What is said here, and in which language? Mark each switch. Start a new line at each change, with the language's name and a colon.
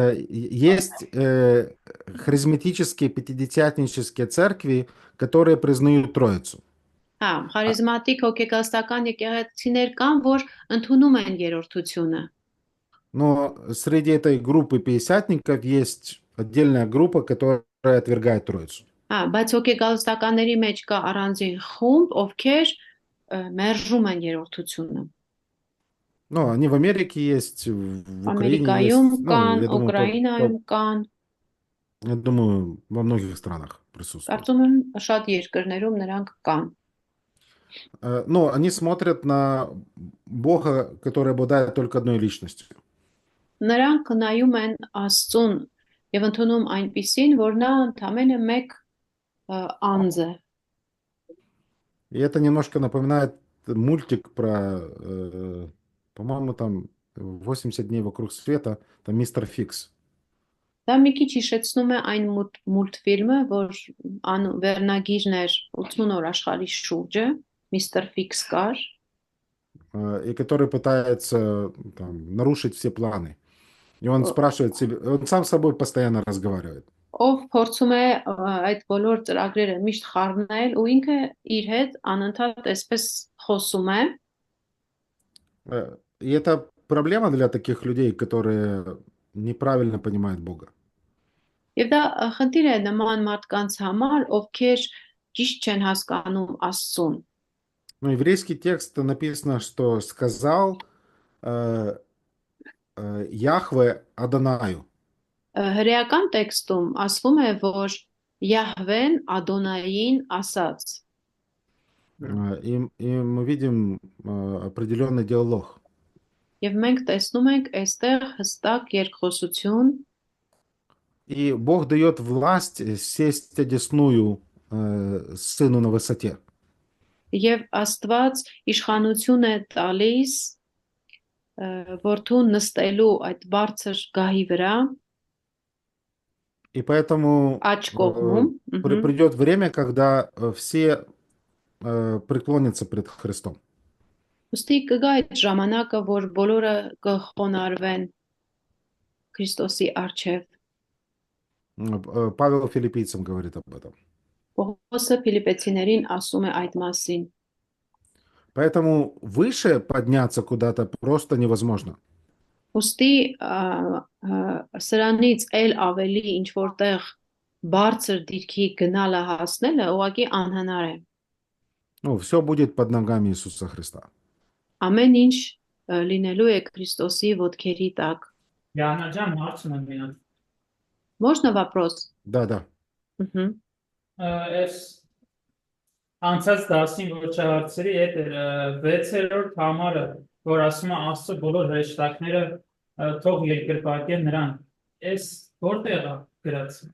Russian: Есть харизматические пятидесятнические церкви, которые признают Троицу.
Armenian: Հա, խարիզմատիկ հոգեգալստական եկեղեցիներ կան, որ ընդունում են երրորդությունը։
Russian: Но среди этой группы пятидесятников есть отдельная группа, которая отвергает Троицу.
Armenian: Հա, բայց հոգեգալստականների մեջ կա առանձին խումբ, ովքեր մերժում են երրորդությունը։
Russian: Ну, они в Америке есть, в Украине
Armenian: Ամերիկայում
Russian: есть.
Armenian: կան,
Russian: Я думаю,
Armenian: Ուկրաինայում կան,
Russian: я думаю, во многих странах присутствуют.
Armenian: կարծում եմ շատ երկրներում նրանք կան։
Russian: Но они смотрят на Бога, который обладает только одной личностью.
Armenian: Նրանք նայում են Աստծուն եւ ընդունում այնպիսին, որ նա ընդամենը մեկ անձ է։
Russian: И это немножко напоминает мультик про, по-моему, там 80 дней вокруг света, там мистер Фикс.
Armenian: Դա մի քիչ հիշեցնում է այն մուլտֆիլմը, որ վերնագիրն էր 80 օր աշխարհի շուրջը, Mr. Fix կար,
Russian: И который пытается там, нарушить все планы. И он спрашивает себе, он сам с собой постоянно разговаривает.
Armenian: ով փորձում է այդ բոլոր ծրագրերը միշտ խառնել ու ինքը իր հետ անընդհատ այսպես խոսում է։
Russian: И это проблема для таких людей, которые неправильно понимают Бога.
Armenian: Եվ դա խնդիր է նման մարդկանց համար, ովքեր ճիշտ չեն հասկանում Աստծուն։
Russian: Ну, еврейский текст написано, что сказал Яхве Адонаю.
Armenian: Հրեական տեքստում ասվում է, որ Յահվեն Ադոնային ասաց։
Russian: И мы видим определенный диалог.
Armenian: Եվ մենք տեսնում ենք այստեղ հստակ երկխոսություն,
Russian: И Бог дает власть сесть одесную сыну на высоте.
Armenian: եւ Աստված իշխանություն է տալիս որդուն նստելու այդ բարձր գահի վրա,
Russian: И поэтому
Armenian: աջ կողմում,
Russian: придет время, когда все преклонятся пред Христом.
Armenian: ուստի կգա այդ ժամանակը, որ բոլորը կխոնարհվեն Քրիստոսի առջև։
Russian: Павел Филиппийцам говорит об этом.
Armenian: Պողոսը Ֆիլիպեցիներին ասում է այդ մասին։
Russian: Поэтому выше подняться куда-то просто невозможно.
Armenian: Ուստի սրանից էլ ավելի ինչ որտեղ բարձր դիրքի գնալը հասնելը ուղղակի անհնար է։
Russian: Ну, все будет под ногами Иисуса Христа.
Armenian: Ամեն ինչ լինելու է Քրիստոսի ոտքերի տակ։ Яна ջան, հարց ունեմ մի հատ։
Russian: Можно вопрос? Да.
Armenian: Այս անցած դասին ոչ հարցերի հետ էր 6-րդ համարը, որ ասում է Աստծո բոլոր հրեշտակները թող երկրպագեն նրան։ Այս որտեղ է գրած։